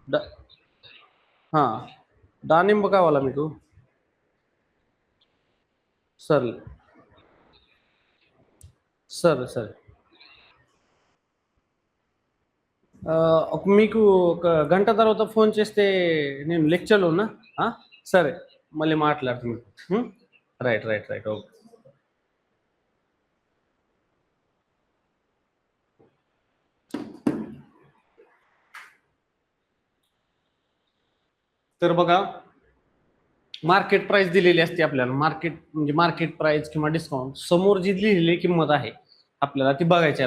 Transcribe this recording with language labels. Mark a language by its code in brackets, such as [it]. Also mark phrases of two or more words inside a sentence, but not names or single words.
[te] దానిమ్మ కావాలా మీకు సరే సరే సరే మీకు ఒక గంట తర్వాత ఫోన్ చేస్తే నేను లెక్చర్లో ఉన్నా. సరే మళ్ళీ మాట్లాడుతున్నాను. [en] right right right okay. [mr] तर बघा, [en] market price [mr] दिलेली असते आपल्याला. मार्केट म्हणजे [en] market price [mr] किंवा डिस्काउंट समोर जी लिहिलेली किंमत आहे आपल्याला ती बघायची.